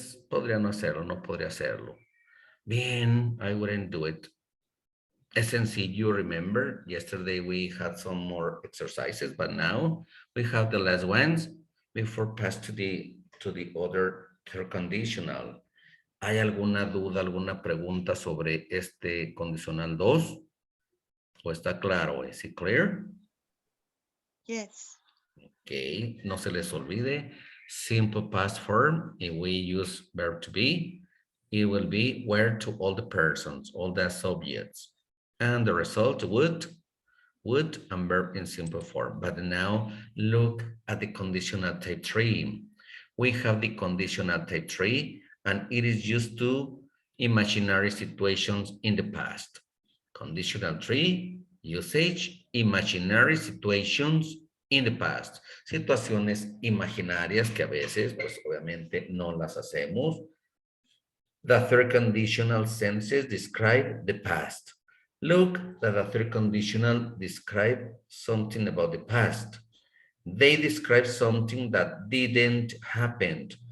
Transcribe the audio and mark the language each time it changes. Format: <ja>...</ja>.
<es>Podría no hacerlo, no podría hacerlo.</es> <en>Bien, I wouldn't do it.</en> <es>Es sencillo,</es> <en>remember, yesterday we had some more exercises, but now we have the last ones before pass to the other third conditional.</en> <es>¿Hay alguna duda, alguna pregunta sobre este condicional 2? ¿O está claro? ¿Es it clear?</es> <en>Yes.</en> <es>Okay, no se les olvide.</es> <en>Simple past form, if we use verb to be, it will be where to all the persons, all the subjects. And the result would and verb in simple form. But now look at the conditional type 3. We have the conditional type 3, and it is used to imaginary situations in the past. Conditional 3, usage, imaginary situations in the past.</en> <es>Situaciones imaginarias que a veces, pues obviamente no las hacemos.</es> <en>The third conditional sentences describe the past. Look that the third conditional describe something about the past. They describe something that didn't happen.</en>